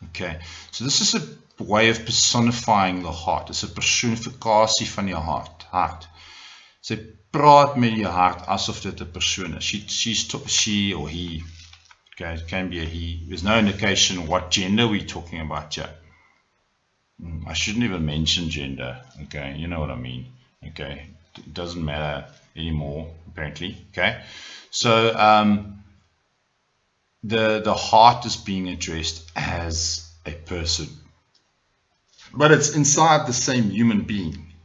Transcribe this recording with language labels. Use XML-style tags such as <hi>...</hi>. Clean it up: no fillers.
<en>Okay, so this is a way of personifying the heart. It's a</en> <af>personifikasie van jou hart. Sy praat met jou hart asof dit 'n persoon is.</af> <en>She or he. Okay, it can be a he. There's no indication what gender we're talking about here. I shouldn't even mention gender. Okay, you know what I mean. Okay, it doesn't matter anymore apparently. Okay, so the heart is being addressed as a person, but it's inside the same human being.</en>